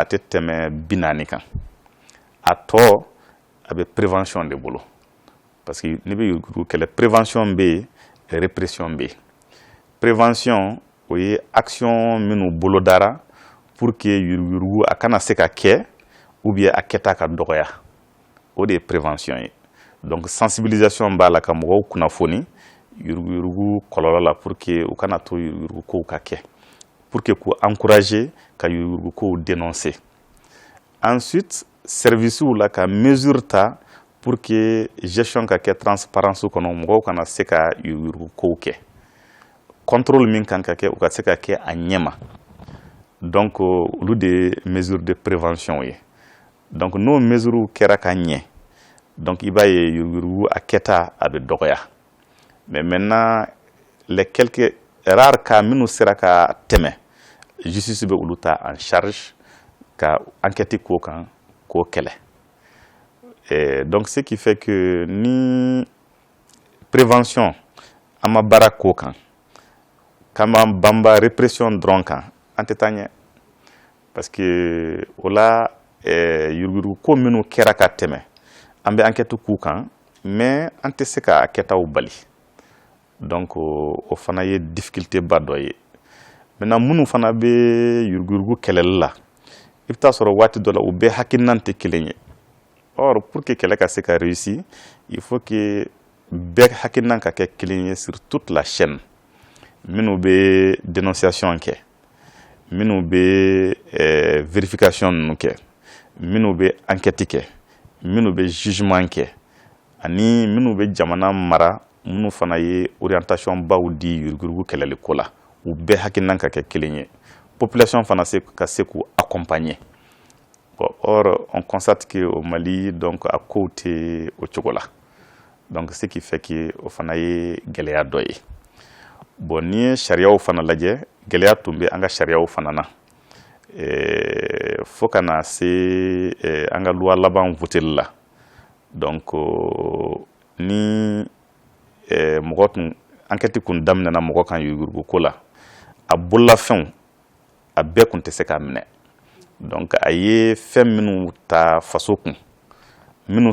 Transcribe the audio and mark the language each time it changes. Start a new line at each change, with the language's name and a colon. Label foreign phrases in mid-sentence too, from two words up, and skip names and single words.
Bambara: a tɛ tɛmɛ 40 kan a tɔ a bɛ prévention de bolo parce que n'i bɛ yuruguyurugu kɛlɛ prévention bɛ yen répression bɛ yen prévention o ye action minnu bolodara
French: pour que
Bambara: yuruguyurugu a kana se ka kɛ
French: ou bien
Bambara: a kɛta ka dɔgɔya o de ye prévention ye donc sensibilisation b'a la ka mɔgɔw kunnafoni yuruguyurugu kɔlɔlɔ la
French: pour que
Bambara: u kana to yuruguyurugu kow ka kɛ
French: pour que
Bambara: k'u encourager ka yuruguyurugu kow dénoncer ensuite service la ka mesure ta
French: pour que
Bambara: gestion ka kɛ transparence kɔnɔ mɔgɔw kana se ka yuruguyurugu kow kɛ contrôle min kan ka kɛ u ka se ka kɛ a ɲɛma donc olu de mesure de prévention ye donc n'o mesure kɛra ka ɲɛ donc i b'a ye yuruguyurugu a kɛta a bɛ dɔgɔya
French: mais maintenant les quelques rares cas
Bambara: minnu sera ka tɛmɛ justice bɛ olu ta
French: en charge
Bambara: ka enquête k'o kan k'o kɛlɛ
French: donc ce qui fait que
Bambara: ni prévention an ma baara k'o kan k'an b'an banba répression dɔrɔn kan an tɛ taa ɲɛ
French: parce que
Bambara: o la yuruguyurugu ko minnu kɛra ka tɛmɛ an bɛ enquête k'u kan mais an tɛ se ka kɛtaw bali donc o fana ye difficulté ba dɔ ye maintenant minnu fana bɛ yuruguyurugu kɛlɛli la i bɛ taa sɔrɔ waati dɔ la u bɛɛ hakilinan tɛ kelen ye or
French: pour que
Bambara: kɛlɛ ka se ka réussir
French: il faut que
Bambara: bɛɛ hakilinan ka kɛ kelen ye
French: sur toute la chaîne
Bambara: minnu bɛ dénonciation kɛ minnu bɛ vérification ninnu kɛ minnu bɛ enquête kɛ minnu bɛ jugement kɛ ani minnu bɛ jamana mara minnu fana ye orientation baw di yuruguyurugu kɛlɛli ko la u bɛɛ hakilinan ka kɛ kelen ye population fana ka se k'u accompagner
French: bon, or on constate que au Mali
Bambara: donc a kow tɛ o cogo la
French: donc ce qui fait que
Bambara: o fana ye gɛlɛya dɔ ye bon n'i ye sariyaw fana lajɛ gɛlɛya tun bɛ an ka sariyaw fana na fo ka na se an ka loi laban voteli la donc ni mɔgɔ tun enquête kun daminɛna mɔgɔ kan yuruguyurugu ko la a bololafɛnw a bɛɛ kun tɛ se k'a minɛ donc a ye fɛn minnu ta faso kun minnu